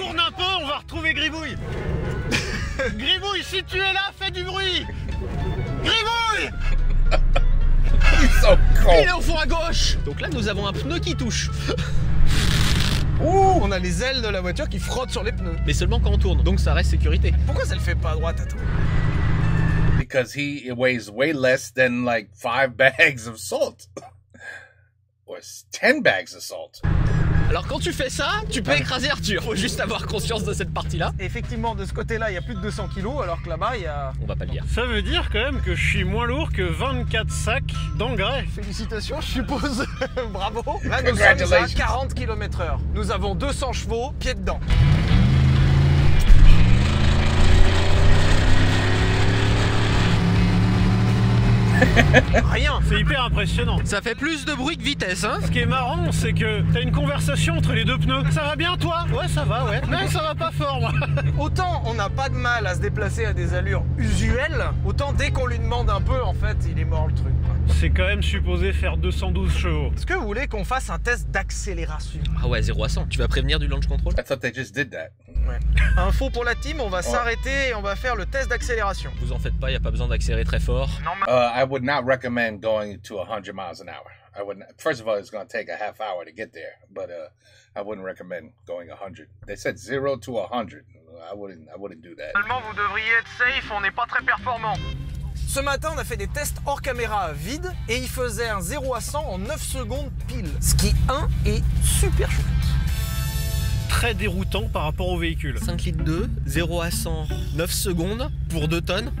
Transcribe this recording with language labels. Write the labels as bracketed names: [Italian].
[French] Tourne un peu, on va retrouver Gribouille. Gribouille, si tu es là, fais du bruit. Gribouille. Ils sont Il cons. est au fond à gauche. Donc là, nous avons un pneu qui touche. Ouh, on a les ailes de la voiture qui frottent sur les pneus. Mais seulement quand on tourne, donc ça reste sécurité. Pourquoi ça le fait pas à droite, attends? [English] Because he weighs way less than like 5 bags of salt. Or 10 bags of salt. [French] Alors quand tu fais ça, tu peux écraser Arthur. Faut juste avoir conscience de cette partie-là. Effectivement, de ce côté-là, il y a plus de 200 kilos, alors que là-bas, il y a... On va pas le dire. Ça veut dire quand même que je suis moins lourd que 24 sacs d'engrais. Félicitations, je suppose. Bravo. Là, nous sommes à 40 km/h. Nous avons 200 chevaux, pied dedans. Rien. C'est hyper impressionnant. Ça fait plus de bruit que vitesse, hein. Ce qui est marrant, c'est que t'as une conversation entre les deux pneus. Ça va bien toi? Ouais, ça va, ouais. Mais ça va pas fort, moi. Autant on n'a pas de mal à se déplacer à des allures usuelles, autant dès qu'on lui demande un peu, en fait, il est mort le truc, quoi. C'est quand même supposé faire 212 chevaux. Est-ce que vous voulez qu'on fasse un test d'accélération? Ah ouais, 0 à 100. Tu vas prévenir du launch control? [English] I thought they just did that. [French] Ouais. Info pour la team, on va s'arrêter et on va faire le test d'accélération. Vous en faites pas, y a pas besoin d'accélérer très fort. [English] I would not recommend going to 100 miles an hour. I would not, first of all, it's going to take a half hour to get there, but I wouldn't recommend going 100. They said 0 to 100. I wouldn't do that. [French] Normalement, vous devriez être safe, on n'est pas très performant. Ce matin, on a fait des tests hors caméra vide et il faisait un 0 à 100 en 9 secondes pile. Ce qui, est super chouette. Très déroutant par rapport au véhicule. 5 litres 2, 0 à 100, 9 secondes pour 2 tonnes.